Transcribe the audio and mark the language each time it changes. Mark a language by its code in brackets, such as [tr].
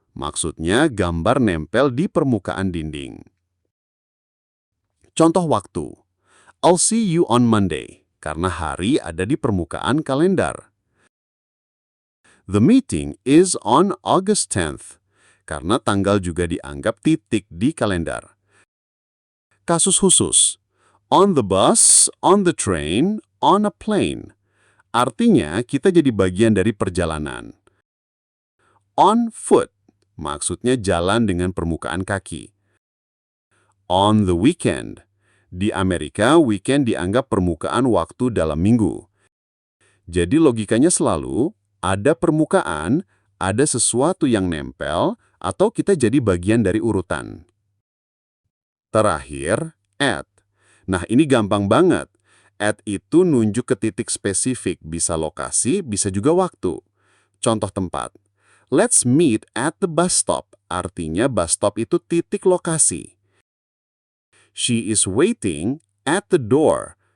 [id] Maksudnya gambar nempel di permukaan dinding. Contoh waktu. [en] I'll see you on Monday. [id] Karena hari ada di permukaan kalender. [en] The meeting is on August 10th. [id] Karena tanggal juga dianggap titik di kalender. Kasus khusus. [en] On the bus, on the train, on a plane. [id] Artinya, kita jadi bagian dari perjalanan. [en] On foot, [id] maksudnya jalan dengan permukaan kaki. [en] On the weekend. [id] Di Amerika, weekend dianggap permukaan waktu dalam minggu. Jadi logikanya selalu, ada permukaan, ada sesuatu yang nempel, atau kita jadi bagian dari urutan. Terakhir, at. Nah, ini gampang banget. At itu nunjuk ke titik spesifik, bisa lokasi, bisa juga waktu. Contoh tempat. [en] Let's meet at the bus stop. [id] Artinya bus stop itu titik lokasi. [en] She is waiting at the door.